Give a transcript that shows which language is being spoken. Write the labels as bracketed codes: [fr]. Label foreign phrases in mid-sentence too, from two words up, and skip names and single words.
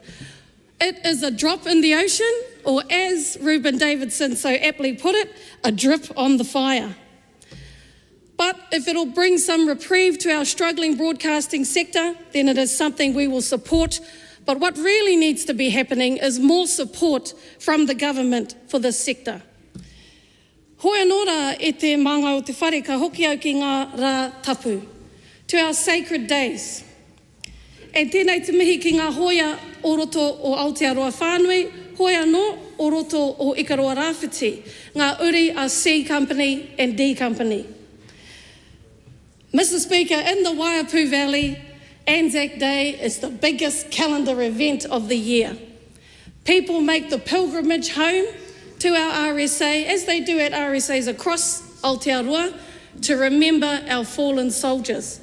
[en] It is a drop in the ocean, or as Ruben Davidson so aptly put it, a drip on the fire. But if it'll bring some reprieve to our struggling broadcasting sector, then it is something we will support. But what really needs to be happening is more support from the government for this sector. [mi] Hoi anō rā e te manga o te whare, ka hoki au ki ngā rā tapu. [en] to our sacred days. [mi] E tēnei te mihi ki ngā hoia o roto o Aotearoa whānui, hoia no o roto o Ikaroa Rāwhiti, ngā uri a [en] C Company and D Company. Mr. Speaker, in the Waiapu Valley, Anzac Day is the biggest calendar event of the year. People make the pilgrimage home to our RSA, as they do at RSAs across Aotearoa, to remember our fallen soldiers.